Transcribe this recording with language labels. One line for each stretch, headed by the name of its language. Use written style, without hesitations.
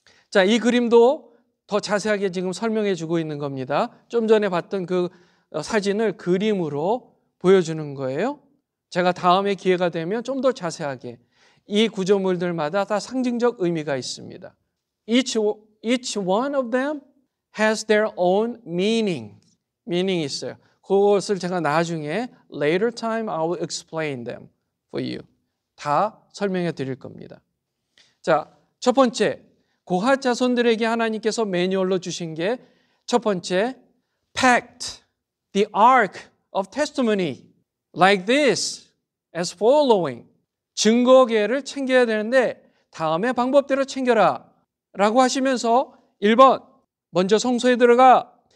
Korean: 자, 이 그림도 더 자세하게 지금 설명해 주고 있는 겁니다. 좀 전에 봤던 그 사진을 그림으로 보여주는 거예요. 제가 다음에 기회가 되면 좀 더 자세하게 이 구조물들마다 다 상징적 의미가 있습니다.
English: Each one of them has their own meaning.
Korean: meaning이 있어요. 그것을 제가 나중에
English: later time I will explain them for you.
Korean: 다 설명해 드릴 겁니다. 자, 첫 번째, 고핫 자손들에게 하나님께서 매뉴얼로 주신 게 첫 번째,
English: packed the ark of testimony like this as following.
Korean: 증거궤를 챙겨야 되는데 다음에 방법대로 챙겨라 라고 하시면서 1번, 먼저 성소에 들어가.